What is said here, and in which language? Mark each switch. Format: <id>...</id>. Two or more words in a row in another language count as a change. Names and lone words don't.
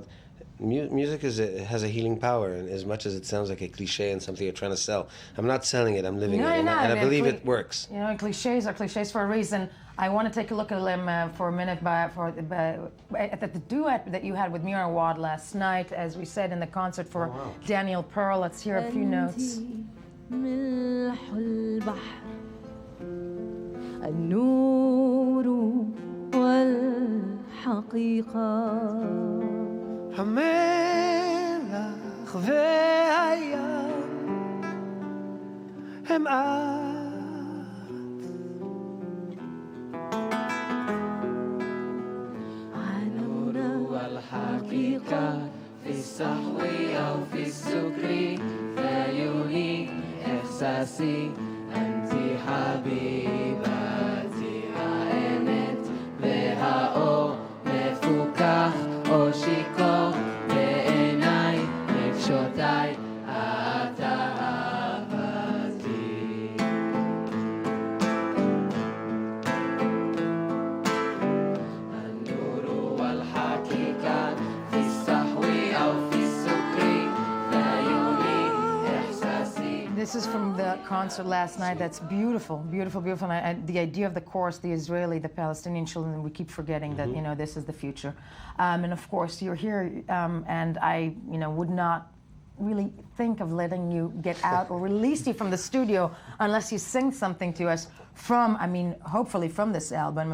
<en>Music has a healing power, and as much as it sounds like a cliche and something you're trying to sell, I'm not selling it, I'm living it, and I believe it works. Cliches are cliches for a reason. I want to take a look at them for a minute at the duet that you had with Mira Awad last night, as we said in the concert for Daniel Pearl. Let's hear a few notes.</en> <he>המלח והים הם</he> <ar>النور والحقيقة في الصحو أو في السكر فيوني إحساسي أنت حبيبتي</ar> <he>האמת והאור מפוכח או שיכור בעיניי רגשותיי את אהבתי</he> <ar>النور والحقيقة في الصحو أو في السكر فيوني إحساسي.</ar> <en>This is from the concert last night. That's beautiful, beautiful, beautiful. And the idea of the chorus, the Israeli, the Palestinian children, we keep forgetting that, this is the future. And of course, you're here, and I, would not really think of letting you get out or release you from the studio unless you sing something to us from, hopefully from this album.</en>